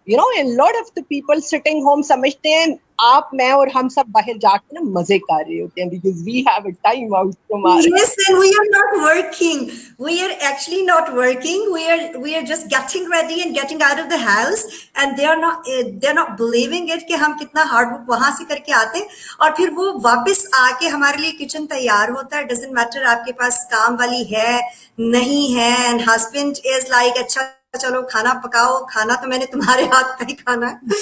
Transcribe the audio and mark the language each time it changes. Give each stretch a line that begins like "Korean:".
English: you know, a lot of the people sitting home
Urdu: سمجھتے ہیں آپ, میں اور ہم سب باہر جا کے نا مزے کر رہے ہوتے ہیں
English: because we have a time out from our. Yes, and we are not working. We are actually not working. We are just getting ready and getting out of the house, and they're not believing it
Urdu: کہ ہم کتنا
English: hard work
Urdu: وہاں سے کر کے آتے ہیں, اور پھر وہ واپس آ کے ہمارے لیے کچن تیار ہوتا ہے.
English: doesn't matter
Urdu: آپ کے پاس کام والی ہے نہیں ہے,
English: and husband is like
Urdu: اچھا چلو کھانا پکاؤ, کھانا تو میں نے تمہارے ہاتھ کا ہی کھانا ہے.